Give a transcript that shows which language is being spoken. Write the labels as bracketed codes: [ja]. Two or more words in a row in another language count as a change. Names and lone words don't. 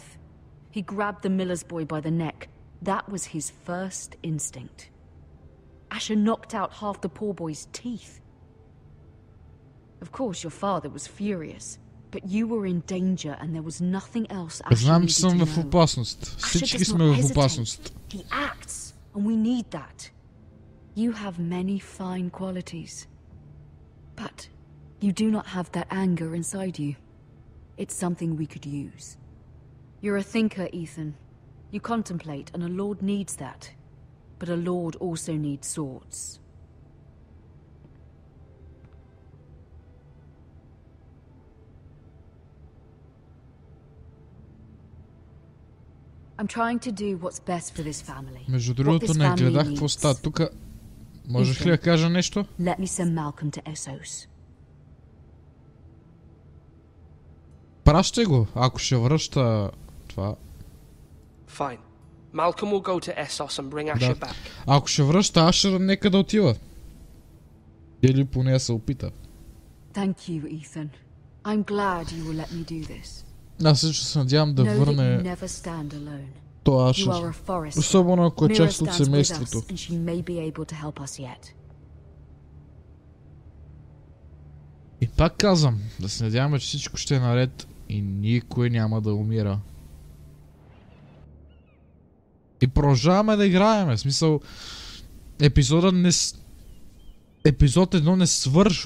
[en] He grabbed the miller's boy by the neck. That was his first instinct. Asher knocked out half the poor boy's teeth. Of course, your father was furious, but you were in danger and there was nothing else Asher [bg] Знам, [en] needed [bg] че [en] to [bg] съм в [en] know. [bg] опасност. [en] Asher [bg] Всички [en] does [bg] сме [en] not [bg] в [en] hesitate. [bg] опасност. [en] He acts, and we need that. You have many fine qualities. But you do not have that anger inside you. It's something we could use. You're a thinker, Ethan. You contemplate, and a lord needs that. But a lord also needs swords. I'm trying to do what's best for this family. [bg] Между [en] What [bg] другото, [en] this [bg] не [en] family [bg] гледах [en] needs. [bg] какво става тук. Можеш ли да кажа нещо? [en] Let me send Malcolm to Essos. [bg] Пращай го, ако ще връща това. [en] Fine. Malcolm will go to Essos and bring Asher [bg] Да. [en] back. [bg] Ако ще връща Ашер, нека да отива. Или поне да се опита. [en] Thank you, Ethan. I'm glad you will let me do this. [bg] Аз също се надявам да [en] Know that you [bg] върне [en] never stand alone. [bg] то [en] You [bg] Ашер. [en] are a forester. [bg] Особено ако е [en] Mira [bg] част от [en] stands with [bg] семейството. [en] us, and she may be able to help us yet. [bg] И пак казвам, да се надяваме, че всичко ще е наред и никой няма да умира. И продължаваме да играем. В смисъл, епизод 1 не свършва.